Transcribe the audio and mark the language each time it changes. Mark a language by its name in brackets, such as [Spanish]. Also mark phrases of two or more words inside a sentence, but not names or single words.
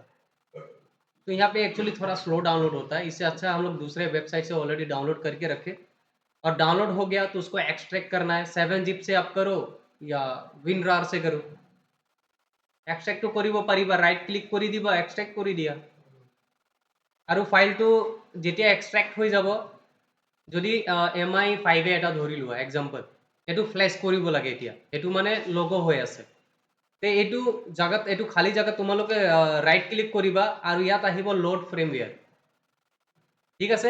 [Hindi] तो यहाँ पे एक्चुअली थोड़ा [English] slow download [Hindi] होता है, इससे अच्छा हम लोग दूसरे वेबसाइट से [English] already download [Hindi] करके रखे। और डाउनलोड हो गया तो उसको एक्सट्रैक्ट करना है, 7zip से आप करो या WinRAR से करो। [Assamese] এক্সট্ৰেক্ট তো কৰিব পাৰিবা, ৰাইট ক্লিক কৰি দিবা, [Hindi] एक्सट्रैक्ट कर दिया और फाइल तो [Assamese] জেতিয়া এক্সট্ৰেক্ট হ যাব, যদি MI5 এটা ধৰি লোৱা এক্সাম্পল, এইটো ফ্লেশ কৰিব লাগে এতিয়া, এইটো মানে লগো হৈ আছে। তে এইটো জাগাত, এইটো খালী জাগাত তোমালোকে [English] right click [Assamese] কৰিবা আৰু ইয়াত আহিব [English] load firmware, [Assamese] ঠিক আছে।